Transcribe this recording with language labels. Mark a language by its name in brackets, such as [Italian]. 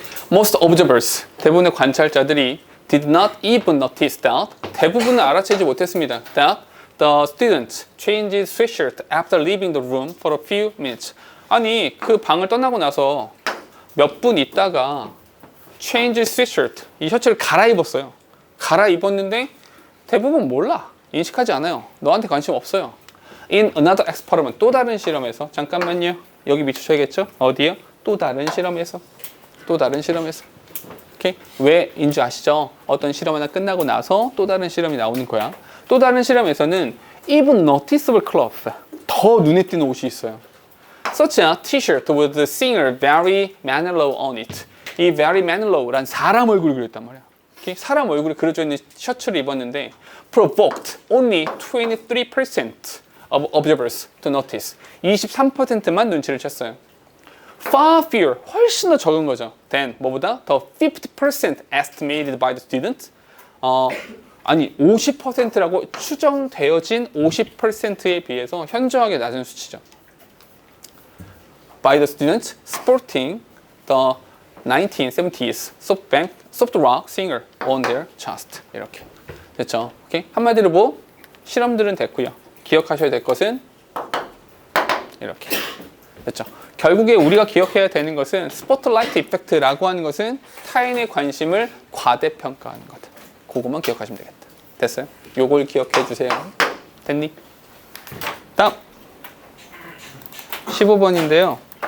[English] Most observers, [Korean] 대부분의 관찰자들이 [English] did not even notice that, [Korean] 대부분은 알아채지 못했습니다. [English] That the student changed his sweatshirt after leaving the room for a few minutes. [Korean] 아니, 그 방을 떠나고 나서 몇 분 있다가 [English] change his sweatshirt, [Korean] 이 셔츠를 갈아입었어요. 갈아입었는데 대부분 몰라. 인식하지 않아요. 너한테 관심 없어요. [English] In another experiment, [Korean] 또 다른 실험에서, 잠깐만요. 여기 밑주셔야겠죠? 어디요? 또 다른 실험에서. 오케이? 왜인지 아시죠? 어떤 실험 하나 끝나고 나서 또 다른 실험이 나오는 거야. 또 다른 실험에서는 [English] even noticeable cloth, [Korean] 더 눈에 띄는 옷이 있어요. [English] Such a t-shirt with the singer Barry Manilow on it. [Korean] 이 Barry Manilow란 사람 얼굴이 그렸단 말이야. 오케이? 사람 얼굴이 그려져 있는 셔츠를 입었는데 [English] provoked only 23% of observers to notice. [Korean] 23%만 눈치를 챘어요. [English] Far fewer, [Korean] 훨씬 더 적은 거죠. Then, 뭐보다? [English] The 50% estimated by the student. [Korean] 아니, 50%라고 추정되어진 50%에 비해서 현저하게 낮은 수치죠. [English] By the students sporting the 1970s soft rock singer on their chest. [Korean] 이렇게. 됐죠? 오케이? 한마디로 뭐? 실험들은 됐고요. 기억하셔야 될 것은 이렇게. 됐죠? 결국에 우리가 기억해야 되는 것은 스포트라이트 이펙트라고 하는 것은 타인의 관심을 과대평가하는 거다. 그것만 기억하시면 되겠다. 됐어요? 요걸 기억해 주세요. 됐니? 다음 15번인데요.